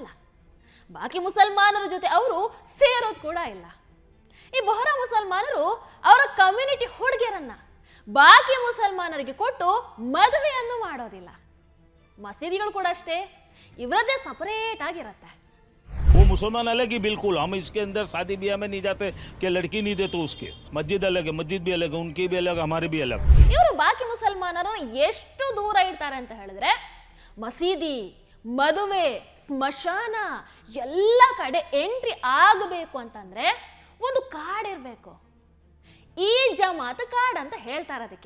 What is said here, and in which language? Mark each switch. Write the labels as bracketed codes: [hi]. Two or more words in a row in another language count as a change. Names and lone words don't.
[kn] ಬಾಕಿ ಮುಸಲ್ಮಾನರ ಜೊತೆ ಅವರು ಸೇರೋದು ಕೂಡ ಇಲ್ಲ. ಈ ಬೊಹ್ರಾ ಮುಸಲ್ಮಾನರು ಅವರ ಕಮ್ಯುನಿಟಿ ಹುಡುಗಿಯರನ್ನ ಬಾಕಿ ಮುಸಲ್ಮಾನರಿಗೆ ಕೊಟ್ಟು ಮದುವೆಯನ್ನು ಮಾಡೋದಿಲ್ಲ. ಮಸೀದಿಗಳು ಕೂಡ ಅಷ್ಟೇ, ಇವರದ್ದೇ ಸಪರೇಟ್ ಆಗಿರುತ್ತೆ. [hi] वो मुसलमान अलग ही बिल्कुल, हम इसके अंदर शादी ब्याह में नहीं जाते कि लड़की नहीं दे तो उसके। मस्जिद अलग है, मस्जिद भी अलग है, उनकी भी अलग, हमारी भी अलग. [kn] ಇವರು ಬಾಕಿ ಮುಸಲ್ಮಾನರನ್ನು ಎಷ್ಟು ದೂರ ಇಡ್ತಾರೆ ಅಂತ ಹೇಳಿದ್ರೆ, ಮಸೀದಿ, ಮದುವೆ, ಸ್ಮಶಾನ ಎಲ್ಲ ಕಡೆ ಎಂಟ್ರಿ ಆಗಬೇಕು ಅಂತಂದ್ರೆ ಒಂದು ಕಾರ್ಡ್ ಇರಬೇಕು. ಈ ಜಮಾತ್ ಕಾರ್ಡ್ ಅಂತ ಹೇಳ್ತಾರೆ ಅದಕ್ಕೆ.